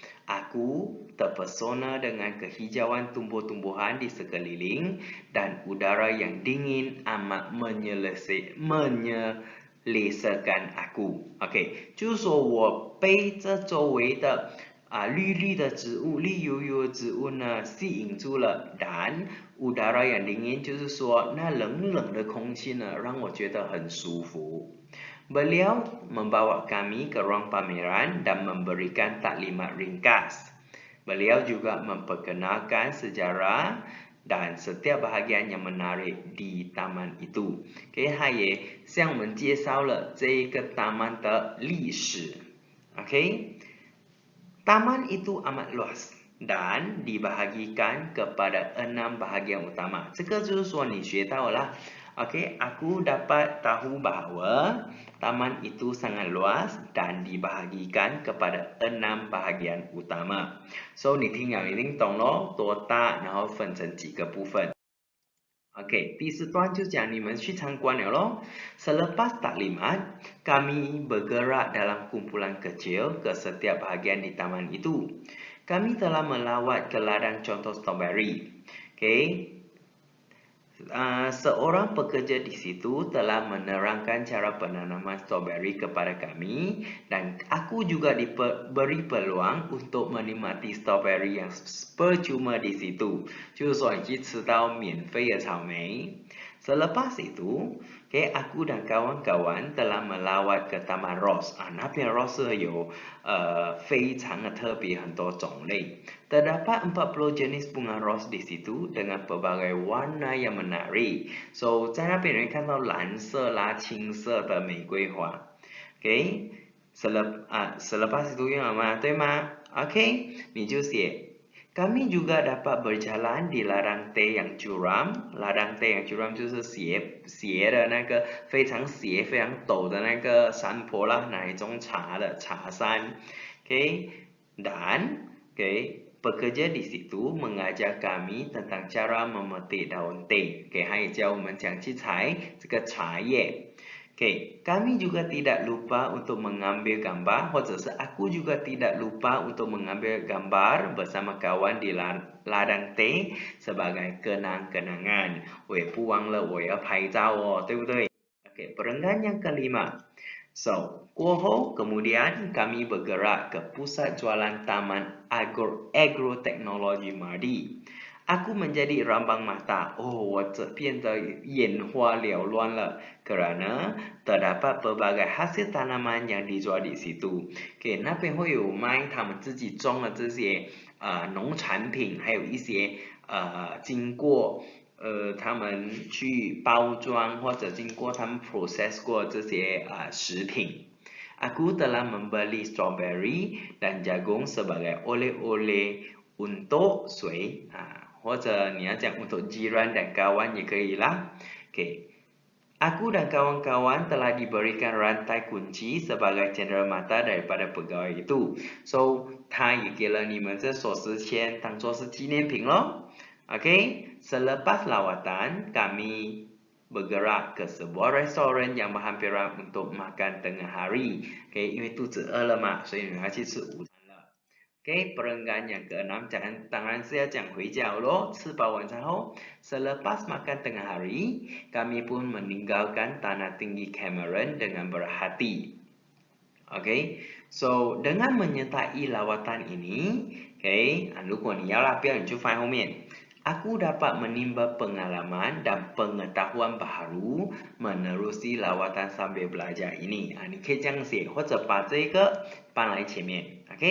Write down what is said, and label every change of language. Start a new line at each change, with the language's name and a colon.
Malay: Aku terpesona dengan kehijauan tumbuh-tumbuhan di sekeliling dan udara yang dingin amat menyelesaikan aku。
Chinese: OK， 就是说我被这周围的绿绿的植物、绿油油的植物呢吸引住了，然
Malay: udara yang dingin
Chinese: 就是说那冷冷的空气呢让我觉得很舒服。
Malay: Beliau membawa kami ke ruang pameran dan memberikan taklimat ringkas. Beliau juga memperkenalkan sejarah dan setiap bahagian yang menarik di taman itu.
Chinese: OK， 他也向我们介绍了这个taman的历史。
Malay: OK， taman itu amat luas dan dibahagikan kepada 6 bahagian utama.
Chinese: 这个就是说你学到了。
Malay: OK， aku dapat tahu bahawa taman itu sangat luas dan dibahagikan kepada 6 bahagian utama。
Chinese: So 你听了一定懂咯，多大，然后分成几个部分。 OK， 第4段就讲你们去参观了咯。
Malay: Selepas taklimat, kami bergerak dalam kumpulan kecil ke setiap bahagian di taman itu. Kami telah melawat ke ladang contoh strawberry. Okay. Seorang pekerja di situ telah menerangkan cara penanaman strawberry kepada kami dan aku juga diberi peluang untuk menikmati strawberry yang percuma di situ.
Chinese: 就是说你去吃到免费的草莓。
Malay: Selepas itu, okay, aku dan kawan-kawan telah melawat ke Taman Ros.
Chinese: 那边 Ros 有非常的特别，很多种类。
Malay: Terdapat 40 jenis bunga ros di situ dengan pelbagai warna yang menarik.
Chinese: So 在那边你会看到蓝色啦、青色的玫瑰花。 Okay，
Malay: selepas itu
Chinese: 用了吗？对吗？Okay， 你就写。
Malay: Kami juga dapat berjalan di ladang teh yang curam. Ladang teh yang curam
Chinese: 就是斜的那个非常斜、非常陡的那个山坡啦，哪一种茶的茶山。
Malay: Okay， dan pekerja di situ mengajar kami tentang cara memetik daun teh.
Chinese: 他也教我们讲去采这个茶叶。
Malay: kami juga tidak lupa untuk mengambil gambar,
Chinese: 或者是
Malay: aku juga tidak lupa untuk mengambil gambar bersama kawan di ladang teh sebagai kenang-kenangan.
Chinese: 我也不忘了我要拍照哦，对不对？
Malay: perenggan yang kelima. So,
Chinese: 过后
Malay: kemudian kami bergerak ke pusat jualan Taman Agroteknologi Mardi. Aku menjadi rambang mata.
Chinese: 我这变得眼花缭乱了
Malay: kerana terdapat pelbagai hasil tanaman yang dijual di situ.
Chinese: 那边会有卖他们自己种的这些农产品，还有一些经过他们去包装或者经过他们 process 过这些食品。
Malay: Aku telah membeli strawberry dan jagung sebagai oleh-oleh untuk
Chinese: 谁或者你要讲
Malay: untuk jiran dan kawan
Chinese: 也可以啦。
Malay: Aku dan kawan-kawan telah diberikan rantai kunci sebagai cenderamata daripada pegawai itu.
Chinese: So, 他也给了你们这锁匙签当作是纪念品咯。
Malay: Selepas lawatan, kami bergerak ke sebuah restoran yang berhampiran untuk makan tengah hari.
Chinese: 因为肚子饿了嘛，所以你们要去吃午餐了。
Malay: perenggan yang ke-6
Chinese: 当然是要讲回家咯，吃饱晚餐后
Malay: selepas makan tengah hari, kami pun meninggalkan tanah tinggi Cameron dengan berhati.
Chinese: So
Malay: dengan menyertai lawatan ini,
Chinese: 如果你要啦，不要你就放后面。
Malay: Aku dapat menimba pengalaman dan pengetahuan baru menerusi lawatan sambil belajar ini.
Chinese: 你可以这样写，或者把这个搬来前面。